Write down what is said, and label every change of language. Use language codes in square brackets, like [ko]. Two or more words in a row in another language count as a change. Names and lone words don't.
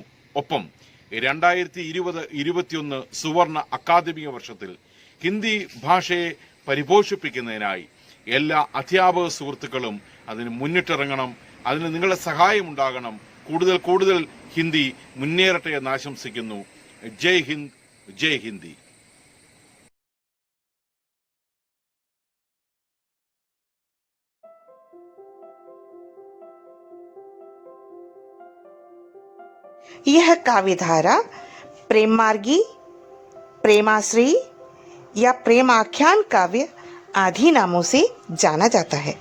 [ml] ഒപ്പം 2020-21 സുവർണ അക്കാദമിക വർഷത്തിൽ ഹിന്ദി ഭാഷയെ പരിപോഷിപ്പിക്കുന്നതിനായി എല്ലാ അധ്യാപക സുഹൃത്തുക്കളും അതിന് മുന്നിട്ടിറങ്ങണം. അതിന് നിങ്ങളുടെ സഹായം ഉണ്ടാകണം. കൂടുതൽ ഹിന്ദി മുന്നേറട്ടെ എന്ന് ആശംസിക്കുന്നു. [hi] जय हिंद, जय हिंदी. यह काव्यधारा प्रेम मार्गी, प्रेमाश्री या प्रेम आख्यान काव्य आदि नामों से जाना जाता है।